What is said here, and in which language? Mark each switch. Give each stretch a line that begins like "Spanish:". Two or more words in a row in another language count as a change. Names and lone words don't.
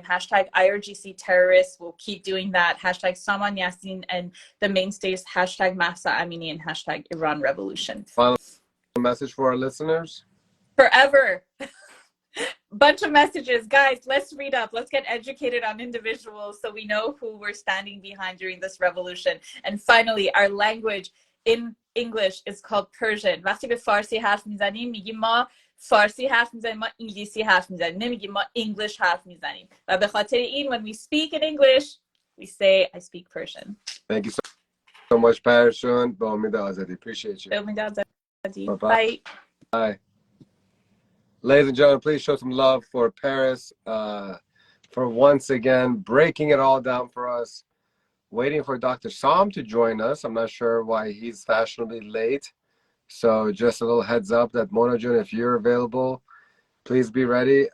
English: Hashtag IRGC terrorists, we'll keep doing that. Hashtag Saman Yasin, and the mainstays, hashtag Mahsa Amini and hashtag Iran Revolution. Final message for our listeners. Forever. Bunch of messages. Guys, let's read up. Let's get educated on individuals so we know who we're standing behind during this revolution. And finally, our language in English is called Persian.
Persian: وقتی به فارسی حرف میزنیم میگیم ما فارسی حرف میزنیم، ما انگلیسی حرف میزنیم، نمیگیم ما English حرف میزنیم. و به خاطر این
English: when we speak in English, we say I speak Persian. Thank you so much, Persian.
Persian: به امید آزادی.
English: Appreciate you.
Persian: به امید آزادی.
English: Bye. Bye. Ladies and gentlemen, please show some love for Paris for once again breaking it all down for us. Waiting for Dr. Sam to join us. I'm not sure why he's fashionably late. So just a little heads up that Mona June, if you're available, please be ready.